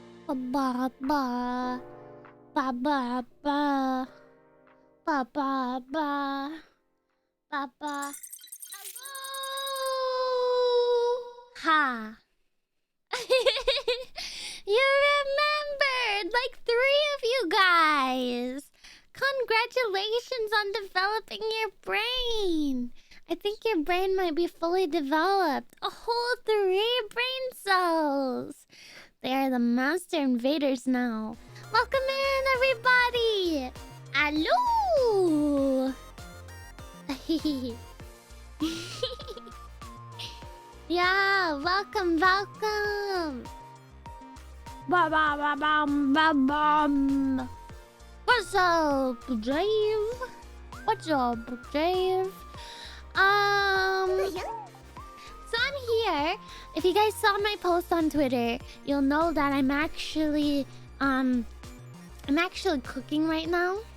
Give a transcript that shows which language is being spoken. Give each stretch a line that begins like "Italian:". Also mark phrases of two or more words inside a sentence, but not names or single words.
English: ba ba ba ba ba ba ba ba ba. Hello. Ha. You remembered, like 3 of you guys. Congratulations on developing your brain. I think your brain might be fully developed. A whole 3 brain cells. They are the master invaders now. Welcome in, everybody. Hello. Yeah, welcome. Ba ba ba bum ba bum. What's up, Dave? So I'm here. If you guys saw my post on Twitter, you'll know that I'm actually cooking right now.